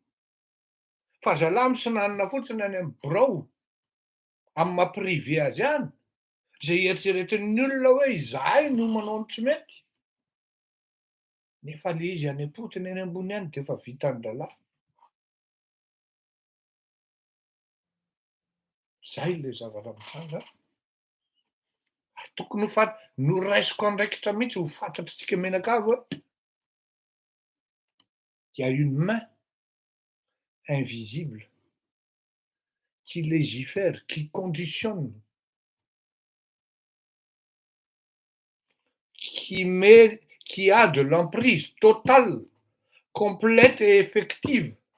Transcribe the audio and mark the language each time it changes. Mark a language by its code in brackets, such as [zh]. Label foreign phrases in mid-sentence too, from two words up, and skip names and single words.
[mg] Fa zalahy misinanina fotsiny any amin'ny birao, amin'ny mamprivé azy any, zay eritreretin'ny olona hoe izahay no manao ny tsy mety, nefa le izy any am-potony any ambony any de efa vitany lalahy. Zay le zavatra mitranga. Ary tokony ho noraisiko andraikitra mihitsy ho fantatritsika menakavy hoe [fr] il y a une main invisible qui légifère, qui conditionne, qui a de l'emprise totale, complète et effective,